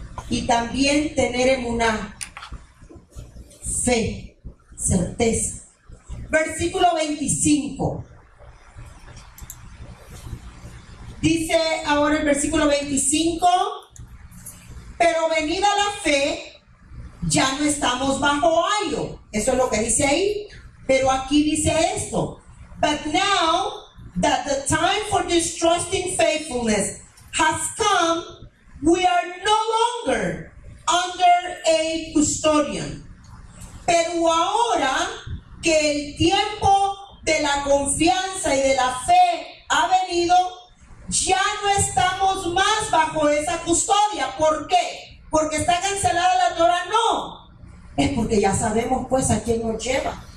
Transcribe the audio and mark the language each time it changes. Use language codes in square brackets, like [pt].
[es] Y también tener emuná, fe, certeza. Versículo 25. Dice ahora el versículo 25, pero venida la fe, ya no estamos bajo ayo. Eso es lo que dice ahí. Pero aquí dice esto. [en] But now that the time for distrusting faithfulness has come, we are no longer under a custodian. [es] Pero ahora que el tiempo de la confianza y de la fe ha venido, ya no estamos más bajo esa custodia. ¿Por qué? ¿Porque está cancelada la Torah? No. Es porque ya sabemos pues a quién nos lleva.